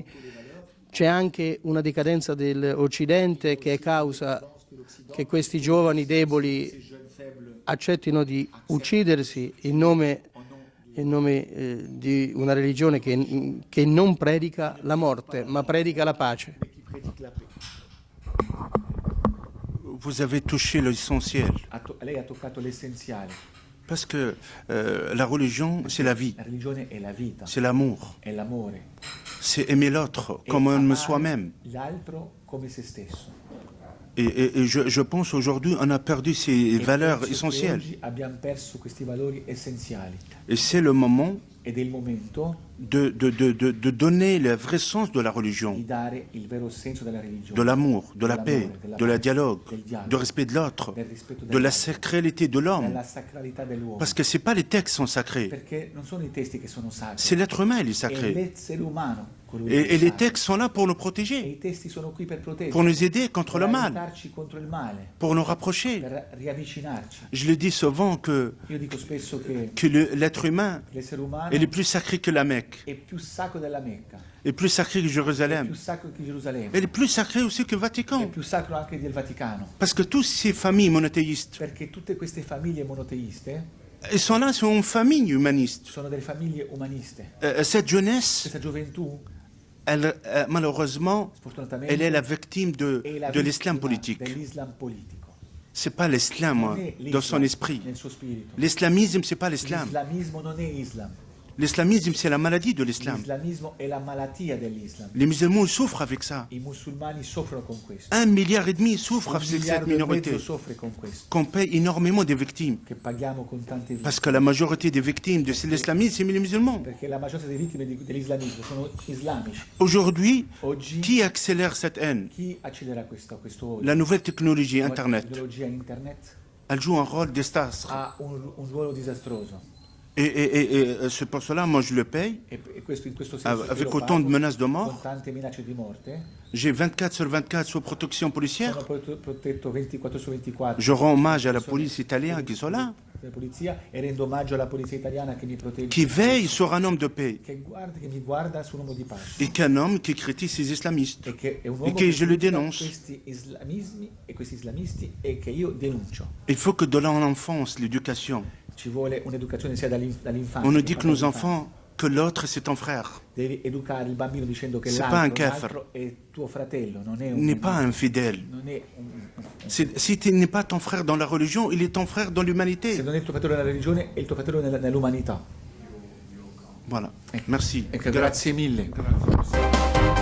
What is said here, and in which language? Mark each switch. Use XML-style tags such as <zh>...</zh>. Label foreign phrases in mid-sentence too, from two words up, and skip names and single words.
<it>C'è anche una decadenza dell'Occidente che è causa che questi giovani deboli accettino di uccidersi in nome di una religione che non predica la morte, ma predica la pace.</it> <fr>Vous avez touché l'essentiel.</fr> <it>Lei ha toccato l'essenziale.</it> <fr>Parce que la religion, c'est la vie,</fr> <it>La religione è la vita,</it> <fr>c'est l'amour,</fr> <it>è l'amore.</it> <fr>c'est aimer l'autre</fr> <it>E</it> <fr>comme on aime</fr> <it>amare</it> <fr>soi-même.</fr> <it>l'altro come se stesso.</it> <fr>Et je pense aujourd'hui, on a perdu ces</fr> <it>E</it> <fr>valeurs</fr> <it>penso che</it> <fr>essentielles.</fr> <it>oggi abbiamo perso questi valori essenziali</it> <fr>Et c'est le moment</fr> <it>ed è il momento</it> <fr>de donner le vrai sens de la religion,</fr> <it>di dare il vero senso della religione,</it> <fr>de l'amour, de la paix, de la dialogue,</fr> <it>del dialogo,</it> <fr>du respect de l'autre,</fr> <it>del rispetto</it> <fr>de la</fr> <it>dell'altro,</it> <fr>sacralité de l'homme.</fr> <it>della sacralità dell'uomo.</it> <fr>Parce que ce n'est pas les textes qui sont sacrés,</fr> <it>Perché non sono i testi che sono sacri,</it> <fr>c'est l'être humain qui est</fr> <it>è</it> <fr>sacré.</fr> <it>l'essere umano colui che</it> <fr>Et</fr> <it>è</it> <fr>les</fr> <it>sacro.</it> <fr>textes sont là pour nous</fr> <it>E</it> <fr>protéger,</fr> <it>i testi sono qui per proteggerci,</it> <fr>pour nous aider contre</fr> <it>per</it> <fr>le mal,</fr> <it>aiutarci contro il male,</it> <fr>pour nous rapprocher.</fr> <it>per riavvicinarci.</it> <fr>Je le dis souvent</fr> <it>Io dico spesso che</it> <fr>que l'être humain</fr> <it>l'essere umano</it> <fr>est le plus sacré que la Mecque,</fr> <it>è più sacro della Mecca,</it> <fr>est plus sacré que</fr> <it>è</it> <fr>Jérusalem,</fr> <it>più sacro che Gerusalemme,</it> <fr>et est plus sacré aussi que le</fr> <it>è</it> <fr>Vatican.</fr> <it>più sacro anche del Vaticano.</it> <fr>Parce que toutes ces familles monothéistes,</fr> <it>Perché tutte queste famiglie monoteiste</it> <fr>elles sont là, sont une famille humaniste.</fr> <it>sono delle famiglie umaniste.</it> <fr>Cette jeunesse,</fr> <it>Questa gioventù,</it> <fr>elle, malheureusement,</fr> <it>sfortunatamente,</it> <fr>elle est la victime</fr> <it>è la</it> <fr>de l'islam</fr> <it>vittima</it> <fr>politique.</fr> <it>dell'islam politico.</it> <fr>C'est pas l'islam</fr> <it>Non è</it> <fr>dans son</fr> <it>l'Islam</it> <fr>esprit.</fr> <it>nel suo spirito.</it> <fr>L'islamisme, c'est pas l'islam.</fr> <it>L'islamismo non è Islam.</it> <fr>L'islamisme, c'est la maladie de l'islam.</fr> <it>L'islamismo è la malattia dell'Islam.</it> <fr>Les musulmans ils souffrent avec ça.</fr> <it>I musulmani soffrono con questo.</it> <fr>1,5 milliard souffrent</fr> <it>Un</it> <fr>avec cette</fr> <it>miliardo e</it> <fr>minorité,</fr> <it>mezzo soffre con questo,</it> <fr>qu'on paye énormément de victimes.</fr> <it>che paghiamo con tante vite.</it> <fr>Parce que la majorité des victimes de l'islamisme, c'est les musulmans.</fr> <it>Perché la maggioranza delle vittime dell'islamismo sono islamici.</it> <fr>Aujourd'hui,</fr> <it>Oggi</it> <fr>qui accélère cette haine?</fr> <it>chi accelera questo odio?</it> <fr>La nouvelle technologie,</fr> <it>La</it> <fr>Internet,</fr> <it>tecnologia internet</it> <fr>elle joue un rôle désastre.</fr> <it>ha un ruolo disastroso.</it> <fr>Et c'est pour cela, moi, je le paye,</fr> <it>E questo, in questo senso io</it> <fr>avec</fr> <it>lo</it> <fr>autant de</fr> <it>pago,</it> <fr>menaces de</fr> <it>con</it> <fr>mort.</fr> <it>tante minacce di morte.</it> <fr>J'ai 24 sur 24 sous protection policière.</fr> <it>Sono protetto 24 su 24.</it> <fr>Je rends hommage à la police italienne qui sont là,</fr> <it>La polizia, e rendo omaggio alla polizia italiana che mi protegge,</it> <fr>qui veille sur un homme de paix,</fr> <it>che mi guarda su un uomo di pace.</it> <fr>et qu'un homme qui critique ces islamistes.</fr> <it>E che è un</it> <fr>Et</fr> <it>uomo che che</it> <fr>je le</fr> <it>critica</it> <fr>dénonce.</fr> <it>questi islamismi e questi islamisti e che io denuncio.</it> <fr>Il faut que dans l'enfance, l'éducation,</fr> <it>Ci vuole un'educazione sia dall'infanzia.</it> <fr>on nous</fr> <it>che</it> <fr>dit que</fr> <it>fa</it> <fr>nos</fr> <it>dall'infanzia.</it> <fr>enfants, que l'autre c'est ton frère,</fr> <it>Devi educare il bambino dicendo che</it> <fr>C'est pas un</fr> <it>l'altro è tuo fratello, non è un</it> <fr>n'est pas infidèle.</fr> <it>non è</it> <fr>Si tu n'es pas ton frère dans la religion, il est ton frère dans</fr> <it>se</it> <fr>l'humanité.</fr> <it>non è il tuo fratello nella religione, è il tuo fratello nell'umanità.</it> <fr>Voilà. Merci.</fr> <it>Ecco, grazie mille.</it>